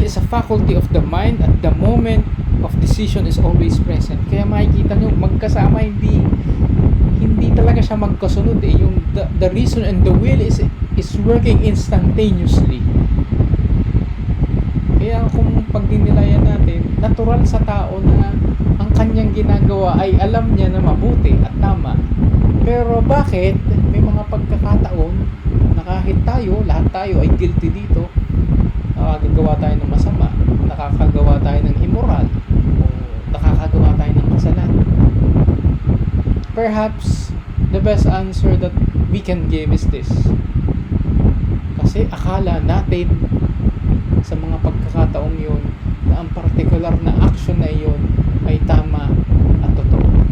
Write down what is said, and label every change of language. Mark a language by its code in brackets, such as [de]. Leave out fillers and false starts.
[en] faculty of the mind at the moment of decision is always present. [tl] Kaya makikita nyo, magkasama, hindi talaga siya magkasunod eh. [en] Yung the reason and the will is working instantaneously. [tl] Kaya kung pagdinilayan natin, natural sa tao na ang kanyang ginagawa ay alam niya na mabuti at tama. Pero bakit may mga pagkakataon na kahit lahat tayo ay guilty dito, nakakagawa tayo ng masama, nakakagawa tayo ng immoral, o nakakagawa tayo ng kasalanan. [en] Perhaps the best answer that we can give is this. [tl] Kasi akala natin sa mga pagkakataong yun na ang particular na action na yun ay tama at totoo.